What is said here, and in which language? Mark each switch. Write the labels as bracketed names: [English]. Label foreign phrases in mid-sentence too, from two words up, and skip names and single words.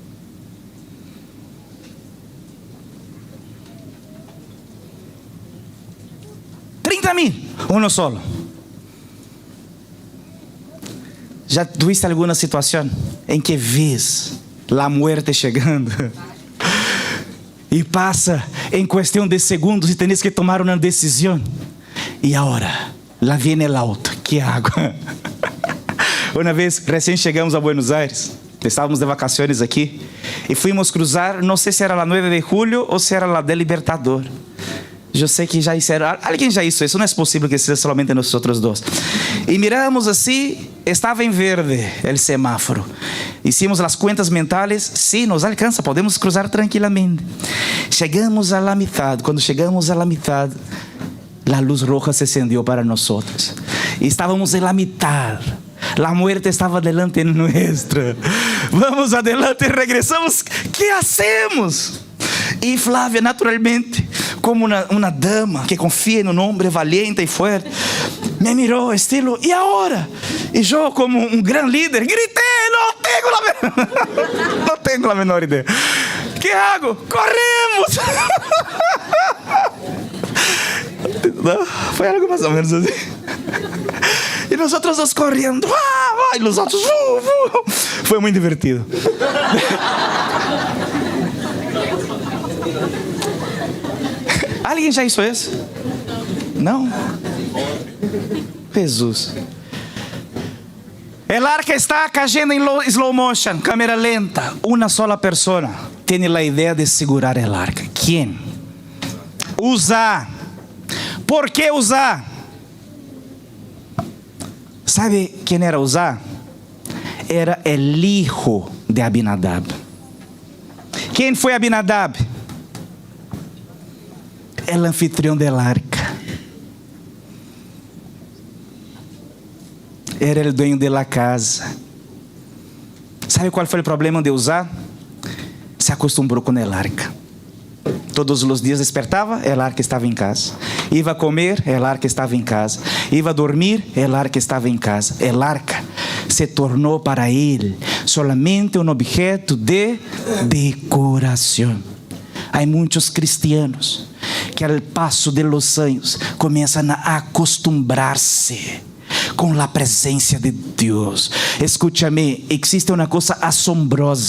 [Spanish] Uno solo. ¿Ya tuviste alguna situación en que ves la muerte llegando? [Portuguese] E passa em questão de segundos e tens que tomar uma decisão. E agora, lá vem o auto, que água. Uma vez, recém chegamos a Buenos Aires, estávamos de vacações aqui, e fuimos cruzar, não sei se era a 9 de julho ou se era a de Libertador. Eu sei que já hicieron, alguém já hizo isso, não é possível que seja somente nós outros dois. E miramos assim, estava em verde o semáforo. Hicimos as contas mentais, sim, nos alcança, podemos cruzar tranquilamente. Chegamos [Spanish] a la mitad, [Portuguese] quando chegamos [Spanish] a la mitad, [Portuguese] a luz [Spanish] roja se encendió [Portuguese] para nós. E estávamos em [Spanish] la mitad. La muerte estava delante nuestra. Vamos adelante, regressamos. Que hacemos? [Portuguese] E Flávia, naturalmente, como uma dama que confia em um homem valiente e forte, me mirou, estilo, e agora? E eu, como um grande líder, gritei: não tenho a menor ideia. [Spanish] Que hago? Corremos! [Portuguese] Não, foi algo mais ou menos assim. E nós outros dois correndo, e os outros, foi muito divertido. Alguém já hizo isso? Não? Jesus. [Spanish] El arca está cayendo em [English] slow motion, [Portuguese] câmera lenta. Uma sola pessoa tem a ideia de segurar [Spanish] el arca. [Portuguese] Quem? Usar. Por que usar? ¿Sabe quem era Uzá? [Spanish] Era el hijo de Abinadab. [Portuguese] Quem foi Abinadab? El anfitrião [Spanish] del arca. Era el dueño de la casa. [Portuguese] ¿Sabe qual foi o problema de Uzá? Se acostumbrou com [Spanish] el arca. [Portuguese] Todos os dias despertava, [Spanish] el arca [Portuguese] estava em casa. [Spanish] Iba a comer, el arca [Portuguese] estava em casa. [Spanish] Iba a dormir, el arca [Portuguese] estava em casa. [Spanish] El arca [Portuguese] se tornou para ele solamente um objeto de decoração. Há muitos cristianos que ao passo de los anos começam a acostumbrar-se com a presença de Deus. Escúchame, existe uma coisa assombrosa.